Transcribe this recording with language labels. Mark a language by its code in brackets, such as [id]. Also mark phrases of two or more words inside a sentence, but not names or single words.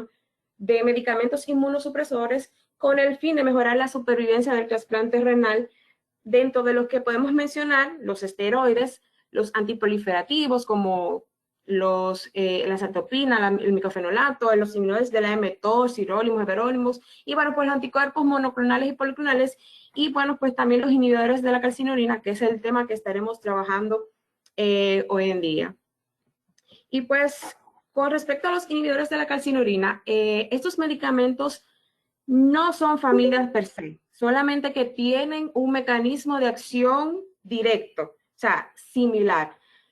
[es] de medicamentos inmunosupresores con el fin de mejorar la supervivencia del trasplante renal, dentro de los que podemos mencionar los esteroides, los antiproliferativos como la acetropina, el micofenolato, los inhibidores de la mTOR, sirolimus, everolimus, y bueno, pues los anticuerpos monoclonales y policlonales, y bueno, pues también los inhibidores de la calcineurina, que es el tema que estaremos trabajando hoy en día. Y pues, con respecto a los inhibidores de la calcineurina, estos medicamentos no son familias per se, solamente que tienen un mecanismo de acción directo, o sea, similar.